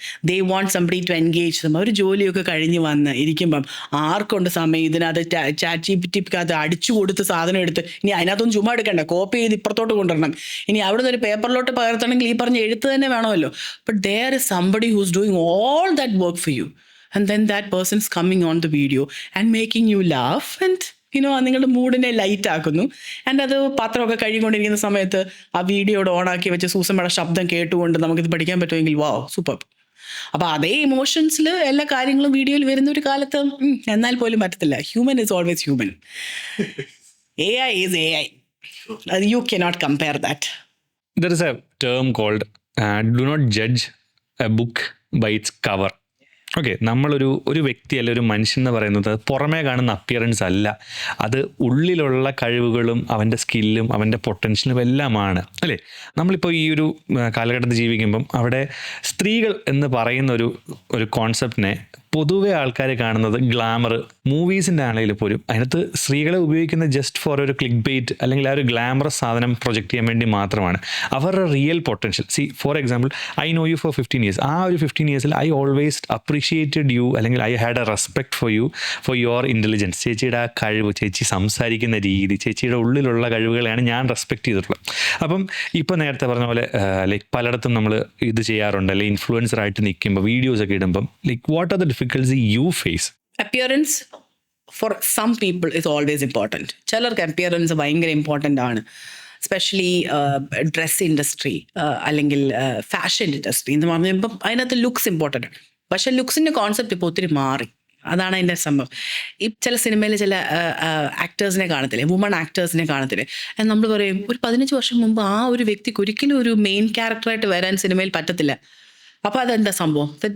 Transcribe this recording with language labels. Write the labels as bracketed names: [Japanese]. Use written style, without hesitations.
[English] They want somebody to engage them. [Malayalam] ഒരു ജോലിയൊക്കെ കഴിഞ്ഞ് വന്ന് ഇരിക്കുമ്പം ആർക്കുണ്ട് സമയം ഇതിനകത്ത് ChatGPT അടിച്ചു കൊടുത്ത് സാധനം എടുത്ത് ഇനി അതിനകത്തൊന്നും ചുമ്മാ എടുക്കണ്ട, കോപ്പി ചെയ്ത് ഇപ്പുറത്തോട്ട് കൊണ്ടുവരണം. ഇനി അവിടുന്ന് ഒരു പേപ്പറിലോട്ട് പകർത്തണമെങ്കിൽ ഈ പറഞ്ഞ എഴുത്ത് തന്നെ വേണമല്ലോ. [English] But there is somebody who's doing all that work for you. And then that person's coming on the video and making you laugh and [Malayalam] നിങ്ങളുടെ മൂഡിനെ ലൈറ്റ് ആക്കുന്നു. ആൻഡ് അത് പാത്രമൊക്കെ കഴുകിക്കൊണ്ടിരിക്കുന്ന സമയത്ത് ആ വീഡിയോയുടെ ഓണാക്കി വെച്ച് സൂസമ്മയുടെ ശബ്ദം കേട്ടുകൊണ്ട് നമുക്കിത് പഠിക്കാൻ പറ്റുമെങ്കിൽ വാവ്, സൂപ്പർ. അപ്പോൾ അതേ ഇമോഷൻസിൽ എല്ലാ കാര്യങ്ങളും വീഡിയോയിൽ വരുന്ന ഒരു കാലത്ത് എന്നാൽ പോലും പറ്റത്തില്ല. [English] Human is always human. AI is AI. You cannot compare that. There is a term called do not judge a book by its cover. [Malayalam] Okay, നമ്മളൊരു വ്യക്തി അല്ല ഒരു മനുഷ്യൻ എന്ന് പറയുന്നത് പുറമേ കാണുന്ന അപ്പിയറൻസ് അല്ല, അത് ഉള്ളിലുള്ള കഴിവുകളും അവൻ്റെ സ്കില്ലും അവൻ്റെ പൊട്ടൻഷ്യലും എല്ലാമാണ്, അല്ലേ? നമ്മളിപ്പോൾ ഈ ഒരു കാലഘട്ടത്തിൽ ജീവിക്കുമ്പം അവിടെ സ്ത്രീകൾ എന്ന് പറയുന്ന ഒരു കോൺസെപ്റ്റിനെ പൊതുവെ ആൾക്കാർ കാണുന്നത് ഗ്ലാമർ മൂവീസിൻ്റെ ആണെങ്കിൽ പോലും അതിനകത്ത് സ്ത്രീകളെ ഉപയോഗിക്കുന്ന ജസ്റ്റ് ഫോർ ഒരു ക്ലിക്ക് ബെയ്റ്റ് അല്ലെങ്കിൽ ആ ഒരു ഗ്ലാമറസ് സാധനം പ്രൊജക്റ്റ് ചെയ്യാൻ വേണ്ടി മാത്രമാണ്. അവരുടെ real potential, [English] For example, I know you for 15 years. [Malayalam] ആ ഒരു [English] 15 years I always appreciated you, [Malayalam] അല്ലെങ്കിൽ [English] I had a respect for you for your intelligence. [Malayalam] ചേച്ചിയുടെ ആ കഴിവ്, ചേച്ചി സംസാരിക്കുന്ന രീതി, ചേച്ചിയുടെ ഉള്ളിലുള്ള കഴിവുകളെയാണ് ഞാൻ റെസ്പെക്ട് ചെയ്തിട്ടുള്ളത്. അപ്പം ഇപ്പോൾ നേരത്തെ പറഞ്ഞ പോലെ ലൈക്ക് പലയിടത്തും നമ്മൾ ഇത് ചെയ്യാറുണ്ട്, അല്ലെങ്കിൽ ഇൻഫ്ലുവൻസറായിട്ട് നിൽക്കുമ്പോൾ വീഡിയോസൊക്കെ ഇടുമ്പം [English] Like what are the difficulty you face? Appearance for some people is always important. [Malayalam] ചിലർക്ക് appearance ഭയങ്കര ഇമ്പോർട്ടൻ്റ് ആണ്. എസ്പെഷ്യലി ഡ്രസ് ഇൻഡസ്ട്രി അല്ലെങ്കിൽ ഫാഷൻ ഇൻഡസ്ട്രി എന്ന് പറഞ്ഞപ്പോൾ അതിനകത്ത് ലുക്സ് ഇമ്പോർട്ടൻ്റ് ആണ്. പക്ഷേ ലുക്സിൻ്റെ കോൺസെപ്റ്റ് ഇപ്പോൾ ഒത്തിരി മാറി. അതാണ് അതിൻ്റെ സംഭവം. ഈ ചില സിനിമയിൽ ചില ആക്ടേഴ്സിനെ കാണത്തില്ലേ, വുമൺ ആക്ടേഴ്സിനെ കാണത്തില്ലേ, നമ്മൾ പറയും ഒരു 15 വർഷം മുമ്പ് ആ ഒരു വ്യക്തിക്ക് ഒരിക്കലും ഒരു മെയിൻ ക്യാരക്ടറായിട്ട് വരാൻ സിനിമയിൽ പറ്റത്തില്ല. അപ്പോൾ അതെന്താ സംഭവം?